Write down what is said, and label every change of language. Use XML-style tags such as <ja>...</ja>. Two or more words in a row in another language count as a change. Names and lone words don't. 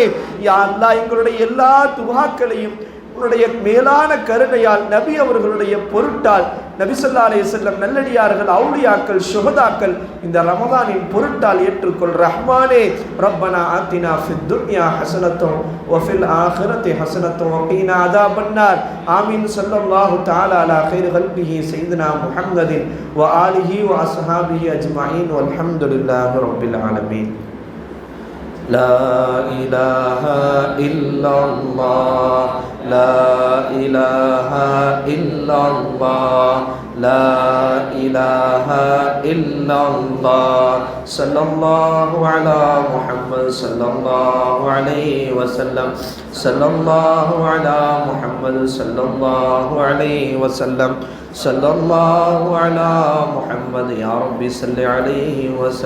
<ar>يا الله</ar> <ta>எங்களுடைய எல்லா துஆக்களையும் உன்னுடைய மேலான கருணையால் நபி அவர்களுடைய பொருட்டால் நபி</ta> <ar>صلى الله عليه وسلم</ar> <ta>நல்லடியார்கள், அவுலியாக்கள், சுஹதாக்கள் இந்த ரமதானின் பொருட்டால் ஏற்றுக்கொள் ரஹ்மானே.</ta> <ar>ربنا آتنا في الدنيا حسنة و في الآخرة حسنة و قنا عذاب النار. ஆமீன். صلى الله تعالى على خير خلقه سيدنا محمد و آله و أصحابه أجمعين والحمد لله رب العالمين. لا إله إلا الله لا إله إلا الله لا إله إلا الله صلى الله على محمد صلى الله عليه وسلم صلى الله على محمد صلى الله عليه وسلم صلى الله على محمد يا رب صل عليه وسلم.</ar>